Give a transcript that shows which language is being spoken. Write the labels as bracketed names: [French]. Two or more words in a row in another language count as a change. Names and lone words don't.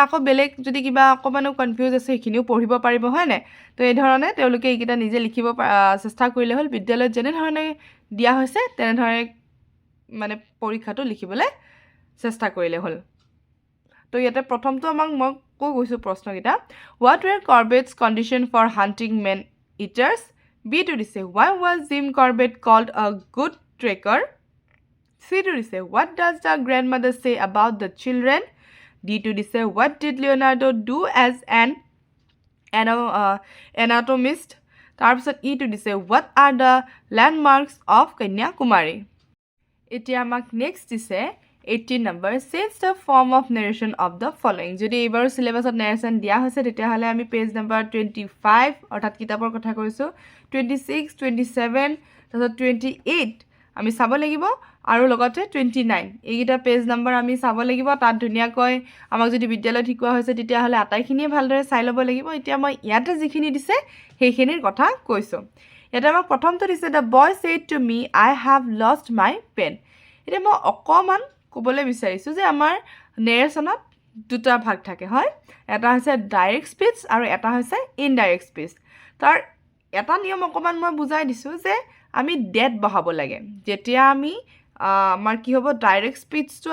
[Assamese] আকৌ বেলেগ যদি কিবা অকমানো কনফিউজ আছে সেইখিনিও পঢ়িব পাৰিব হয়নে তো এই ধৰণে তেওঁলোকে এইকেইটা নিজে লিখিব চেষ্টা কৰিলে হ'ল বিদ্যালয়ত যেনে ধৰণে দিয়া হৈছে তেনে ধৰণে মানে পৰীক্ষাটো লিখিবলৈ চেষ্টা কৰিলে হ'ল তো ইয়াতে প্ৰথমটো আমাক মই কৈ গৈছো প্ৰশ্নকিটা [English] what were Corbett's condition for hunting man eaters [Assamese] b to দিছে [English] why was Jim Corbett called a good tracker [Assamese] c to দিছে [English] what does the grandmother say about the children [Assamese] d to দিছে [English] what did Leonardo do as an [Assamese] anatomist তাৰপিছত e to দিছে [English] what are the landmarks of Kanyakumari [Assamese] এতিয়া আমাক নেক্সট দিছে [English] 18 number says the form of narration of the following [Assamese] যদি এবাৰ সিলেবাসত narration দিয়া হৈছে তেতিয়াহলে আমি [English] page number [Assamese] 25 অৰ্থাৎ কিতাপৰ কথা কৈছো 26 27 তাৰপিছত 28 আমি চাব লাগিব আৰু লগতে 29 এইগিটা [English] page number [Assamese] আমি চাব লাগিব তাত ধুনিয়াকৈ আমাক যদি বিদ্যালয়ত শিকোৱা হৈছে তেতিয়াহলে আটাইখিনিয়ে ভালদৰে চাই ল'ব লাগিব এতিয়া মই ইয়াতে যিখিনি দিছে সেইখিনিৰ কথা কৈছো এটা আমাক প্ৰথমটো দিছে [English] the boy said to me I have lost my pen [Assamese] এটা মই অকমান ক'বলৈ বিচাৰিছো যে আমাৰ নেৰেশনত দুটা ভাগ থাকে হয় এটা হৈছে [English] direct speech [Assamese] আৰু এটা হৈছে ইনডাইৰেক্ট স্পিচ তাৰ এটা নিয়ম অকমান মই বুজাই দিছো যে আমি ডেট বহাব লাগে যেতিয়া আমি আমাৰ কি হ'ব [English] direct speechটো